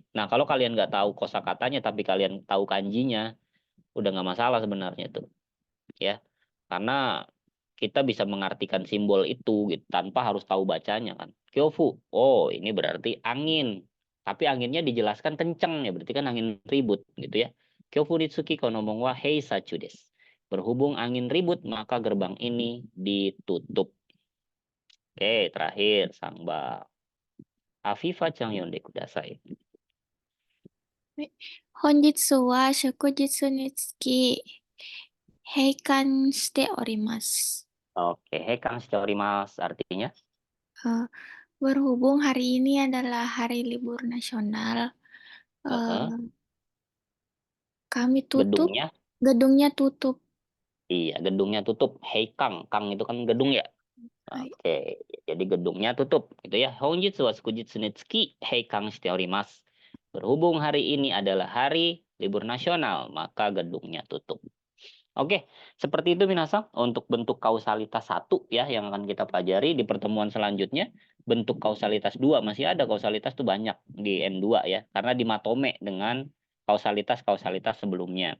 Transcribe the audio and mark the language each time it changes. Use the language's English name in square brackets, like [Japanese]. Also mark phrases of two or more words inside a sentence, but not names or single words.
[Indonesian] Nah, kalau kalian nggak tahu kosakatanya tapi kalian tahu kanjinya, udah nggak masalah sebenarnya tuh. Ya. Karena kita bisa mengartikan simbol itu gitu, tanpa harus tahu bacanya kan. Kyofu, oh ini berarti angin. Tapi anginnya dijelaskan kenceng ya, berarti kan angin ribut gitu ya. [Japanese] 強風につきこの門は閉鎖中です. [Indonesian] Berhubung angin ribut, maka gerbang ini ditutup. Oke, terakhir Sangba. [Japanese] Afifa-chan 読んでください. 本日は祝日につき閉館しております。 [Indonesian] Oke, [Japanese] 閉館しております [Indonesian] artinya Berhubung hari ini adalah hari libur nasional, kami tutup, gedungnya. gedungnya tutup. Iya, gedungnya tutup. Heikang, kang itu kan gedung ya. [Japanese] Hai. [Indonesian] Oke, jadi gedungnya tutup gitu ya. [Japanese] 本日は祝日につき閉館しております. [Indonesian] Berhubung hari ini adalah hari libur nasional, maka gedungnya tutup. Oke, seperti itu minasang untuk bentuk kausalitas 1 ya yang akan kita pelajari di pertemuan selanjutnya. Bentuk kausalitas 2 masih ada kausalitas tuh banyak di N2 ya, karena dimatome dengan kausalitas-kausalitas sebelumnya.